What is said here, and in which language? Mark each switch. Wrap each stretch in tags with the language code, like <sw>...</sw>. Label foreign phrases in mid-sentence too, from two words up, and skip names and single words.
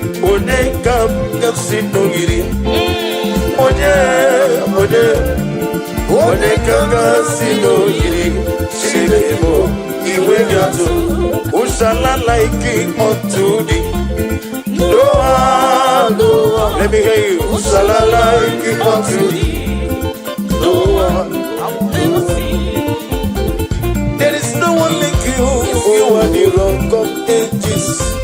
<ig>Onye ka m ga-esi n'ogiri? Onye, onye? Onye kaka si n'oyiri, Chineke bụ igwe gị atụ.</ig> <en>Who shall I like it unto thee? No one, no one. Let me hear you. Who shall I like it unto thee? No one. There is no one like you. You are the rock of ages.</en>